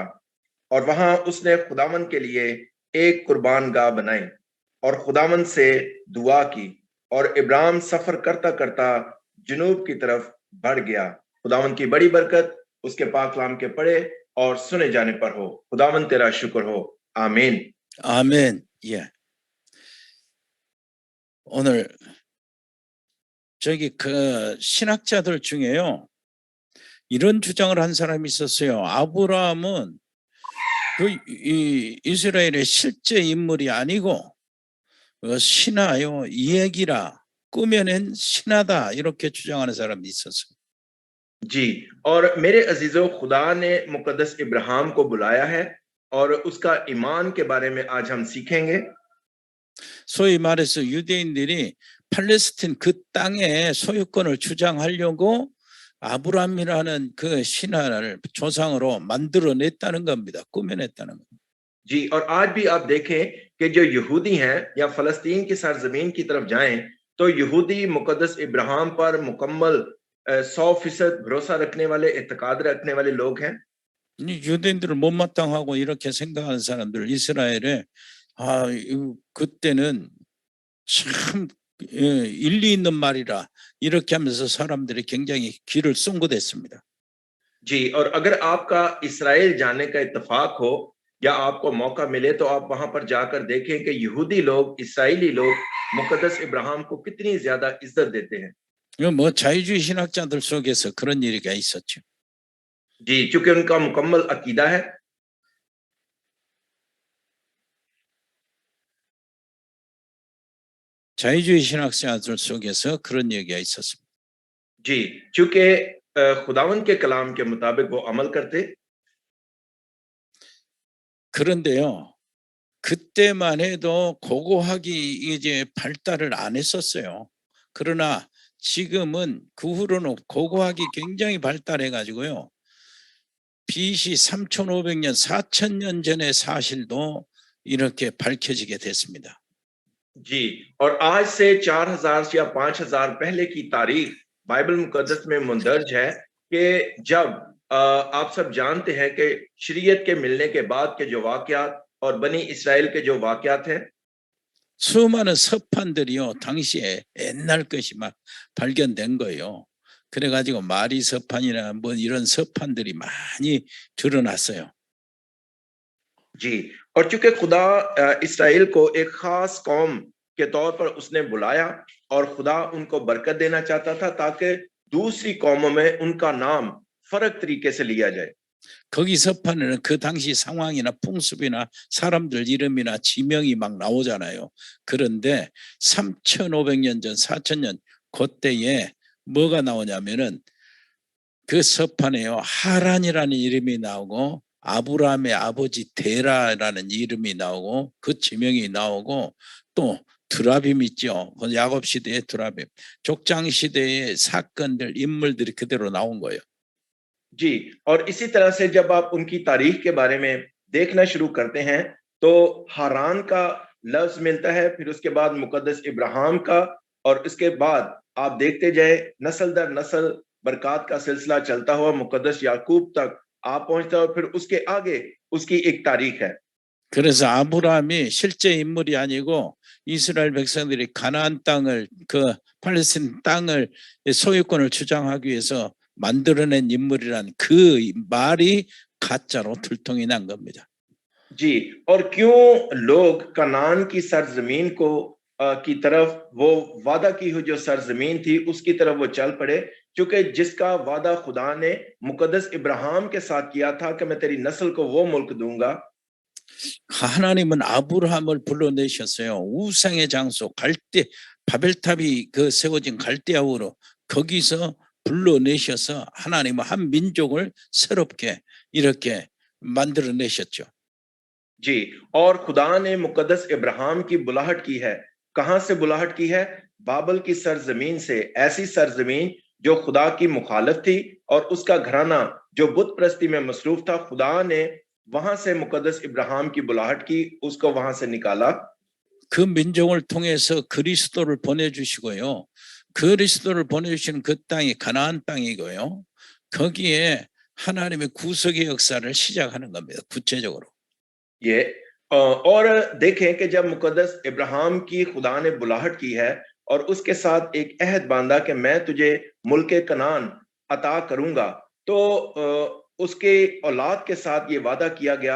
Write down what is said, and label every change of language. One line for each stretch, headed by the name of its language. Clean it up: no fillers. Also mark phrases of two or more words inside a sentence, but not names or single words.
Urdu: اور وہاں اس نے خداون کے لیے ایک قربان گاہ بنائی اور خداون سے دعا کی. اور ابراہیم سفر کرتا کرتا جنوب کی طرف بڑھ گیا. خداون کی بڑی برکت اس کے پاک کلام کے پڑھے اور سنے جانے پر ہو. خداون تیرا شکر ہو۔ آمین.
Korean: 아멘. 예. 오늘 저기 그 신학자들 중에요. 이런 주장을 한 사람이 있었어요. 아브라함은 이 이스라엘의 실제 인물이 아니고 신하요, 이야기라, 꾸며낸 신하다, 이렇게 주장하는 사람이 있었어요.
Urdu: جی، اور میرے عزیزوں، خدا نے مقدس ابراہیم کو بلایا ہے اور اس کا ایمان کے بارے میں آج ہم سیکھیں گے.
Korean: 소위 말해서 유대인들이 팔레스틴 그 땅의 소유권을 주장하려고 아브라함이라는 그 신하를 조상으로 만들어냈다는 겁니다. 꾸며냈다는 겁니다.
Urdu: جی، اور آج بھی آپ دیکھیں کہ جو یہودی ہیں یا فلسطین کی سرزمین کی طرف جائیں تو یہودی مقدس ابراہیم پر مکمل 100% بھروسا رکھنے والے، اعتقاد رکھنے والے لوگ ہیں.
Korean: 이 유대인들을 못마땅하고 이렇게 생각하는 사람들, 이스라엘에 그때는 참 일리 있는 말이라, 이렇게 하면서 사람들이 굉장히 귀를 쫑긋했습니다.
Urdu: جی، اور اگر آپ کا اسرائیل جانے کا اتفاق ہو یا آپ کو موقع ملے تو آپ وہاں پر جا کر دیکھیں کہ یہودی لوگ، اسرائیلی لوگ مقدس ابراہیم کو کتنی زیادہ عزت دیتے ہیں.
Korean: 뭐 자유주의 신학자들 속에서 그런 얘기가 있었죠.
Urdu: جی، چونکہ ان کا مکمل عقیدہ ہے.
Korean: 자유주의 신학자들 속에서 그런 얘기가 있었습니다.
Urdu: جی، چونکہ خداون کے کلام کے مطابق وہ عمل کرتے.
Korean: 그런데요, 그때만 해도 고고학이 이제 발달을 안 했었어요. 그러나 지금은 그 후로는 고고학이 굉장히 발달해 가지고요. BC 3500년, 4000년 전의 사실도 이렇게 밝혀지게 됐습니다.
Urdu: جی، اور آج سے 4000 یا 5000 پہلے کی تاریخ بائبل مقدس میں مندرج ہے کہ جب آپ سب جانتے ہیں کہ شریعت کے ملنے کے بعد کے جو واقعات اور بنی اسرائیل کے جو واقعات ہیں,
Korean: 수많은 서판들이요, 당시에 옛날 것이 막 발견된 거예요. 그래가지고 마리 서판이나 뭐 이런 서판들이 많이 드러났어요.
Urdu: جی، اور چونکہ خدا اسرائیل کو ایک خاص قوم کے طور پر اس نے بلایا اور خدا ان کو برکت دینا چاہتا تھا تاکہ دوسری قوموں میں ان کا نام فرق طریقے سے لیا جائے.
Korean: 거기 서판에는 그 당시 상황이나 풍습이나 사람들 이름이나 지명이 막 나오잖아요. 그런데 3,500년 전, 4,000년 그때에 뭐가 나오냐면은 그 서판에요. 하란이라는 이름이 나오고 아브라함의 아버지 데라라는 이름이 나오고 그 지명이 나오고 또 드라빔 있죠. 그 야곱 시대의 드라빔, 족장 시대의 사건들, 인물들이 그대로 나온 거예요.
Urdu: جی، اور اسی طرح سے جب آپ ان کی تاریخ کے بارے میں دیکھنا شروع کرتے ہیں تو حاران کا لفظ ملتا ہے، پھر اس کے بعد مقدس ابراہیم کا، اور اس کے بعد آپ دیکھتے جائے نسل در نسل برکت کا سلسلہ چلتا ہوا مقدس یعقوب تک آپ پہنچتا ہے، اور پھر اس کے آگے اس کی ایک تاریخ ہے.
Korean: 그래서 아브라함이 실제 인물이 아니고 이스라엘 백성들이 가나안 땅을, 그 팔레스타인 땅을 소유권을 주장하기 위해서 만들어낸 인물이란 그 말이 가짜로 들통이 난 겁니다.
Urdu: جی، اور کیوں لوگ کنعان کی سرزمین کو کی طرف، وہ وعدہ کی ہوئی جو سرزمین تھی اس کی طرف وہ چل پڑے، کیونکہ جس کا وعدہ خدا نے مقدس ابراہیم کے ساتھ کیا تھا کہ میں تیری نسل کو وہ ملک دوں گا.
Korean: 하나님은 아브라함을 불러내셨어요. 우상의 장소 갈대, 바벨탑이 그 세워진 갈대아우로 거기서 불러내셔서 하나님은 한 민족을 새롭게 이렇게 만들어내셨죠.
Urdu: جی، اور خدا نے مقدس ابراہیم کی بلاہٹ کی ہے. کہاں سے بلاہٹ کی ہے? بابل کی سرزمین سے، ایسی سرزمین جو خدا کی مخالف تھی اور اس کا گھرانا جو بت پرستی میں مصروف تھا. خدا نے وہاں سے مقدس ابراہیم کی بلاہٹ کی، اس کو وہاں سے نکالا.
Korean: 그 민족을 통해서 그리스도를 보내주시고요. 그리스도를 보내주신 그 땅이 가나안 땅이고요. 거기에 하나님의 구속의 역사를 시작하는 겁니다. गुच्छे적으로.
Urdu: یہ اور دیکھیں کہ جب مقدس ابراہیم کی خدا نے بلاہٹ کی ہے اور اس کے ساتھ ایک عہد باندھا کہ میں تجھے ملک کنعان عطا کروں گا، تو اس کی اولاد کے ساتھ یہ وعدہ کیا گیا.